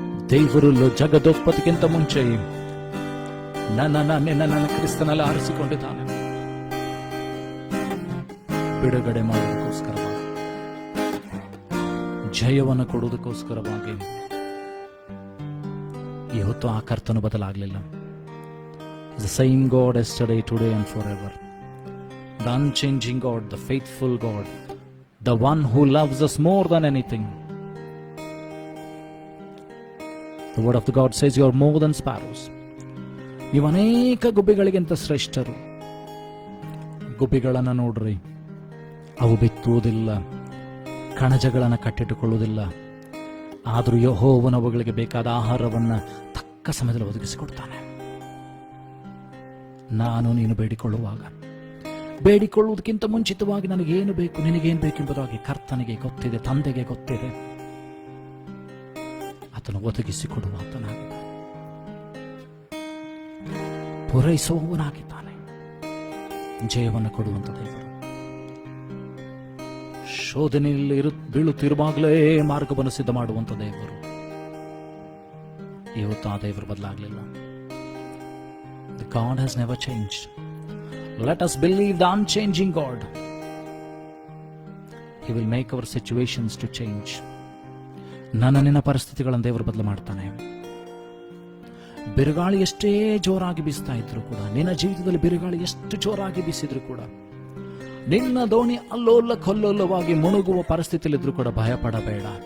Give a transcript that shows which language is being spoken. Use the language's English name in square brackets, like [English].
[Kannada] ದೇವರು ಜಗದೋತ್ಪತ್ತಿಗಿಂತ ಮುಂಚೆ ನನ್ನ ಕ್ರಿಸ್ತನಲ್ಲಿ ಆರಿಸಿಕೊಂಡಿದ್ದಾನೆ, ಬಿಡುಗಡೆ ಮಾಡುವುದಕ್ಕೋಸ್ಕರವಾಗಿ, ಜಯವನ್ನು ಕೊಡುವುದಕ್ಕೋಸ್ಕರವಾಗಿ. ಇವತ್ತು ಆ ಕರ್ತನು ಬದಲಾಗಲಿಲ್ಲ. [English] The same God yesterday, today and forever. The unchanging God, the faithful God, the one who loves us more than anything. The word of the God says you are more than sparrows. [Kannada] ನೀವು ಅನೇಕ ಗುಬ್ಬಿಗಳಿಗಿಂತ ಶ್ರೇಷ್ಠರು. ಗುಬ್ಬಿಗಳನ್ನು ನೋಡ್ರಿ, ಅವು ಬಿತ್ತುವುದಿಲ್ಲ, ಕಣಜಗಳನ್ನು ಕಟ್ಟಿಟ್ಟುಕೊಳ್ಳುವುದಿಲ್ಲ, ಆದರೂ ಯೆಹೋವನು ಅವುಗಳಿಗೆ ಬೇಕಾದ ಆಹಾರವನ್ನು ತಕ್ಕ ಸಮಯದಲ್ಲಿ ಒದಗಿಸಿಕೊಡ್ತಾನೆ. ನಾನು ನೀನು ಬೇಡಿಕೊಳ್ಳುವುದಕ್ಕಿಂತ ಮುಂಚಿತವಾಗಿ ನನಗೇನು ಬೇಕು, ನಿನಗೇನು ಬೇಕು ಎಂಬುದಾಗಿ ಕರ್ತನಿಗೆ ಗೊತ್ತಿದೆ, ತಂದೆಗೆ ಗೊತ್ತಿದೆ. ಆತನು ಒದಗಿಸಿಕೊಡುವ ಆತನಾಗಿದ್ದಾನೆ, ಪೂರೈಸುವವನಾಗಿದ್ದಾನೆ, ಜಯವನ್ನು ಕೊಡುವಂತ ದೇವರು. ಶೋಧನೆಯಲ್ಲಿ ಬೀಳುತ್ತಿರುವಾಗಲೇ ಮಾರ್ಗವನ್ನು ಸಿದ್ಧ ಮಾಡುವಂತ ದೇವರು. ಇವತ್ತು ಆ ದೇವರು ಬದಲಾಗಲಿಲ್ಲ. [English] The God has never changed. Let us believe the unchanging God. He will make our situations to change. [Kannada] ನಿನ್ನ ಪರಿಸ್ಥಿತಿಗಳನ್ನು ದೇವರು ಬದಲು ಮಾಡ್ತಾನೆ. ಬಿರುಗಾಳಿ ಎಷ್ಟೇ ಜೋರಾಗಿ ಬೀಸ್ತಾ ಇದ್ರು ಕೂಡ, ನಿನ್ನ ಜೀವಿತದಲ್ಲಿ ಬಿರುಗಾಳಿ ಎಷ್ಟು ಜೋರಾಗಿ ಬೀಸಿದ್ರು ಕೂಡ, ನಿನ್ನ ದೋಣಿ ಅಲ್ಲೋಲ್ಲ ಕೊಲ್ಲೋಲ್ಲವಾಗಿ ಮುಳುಗುವ ಪರಿಸ್ಥಿತಿಯಲ್ಲಿದ್ರು ಕೂಡ ಭಯ ಪಡಬೇಡ.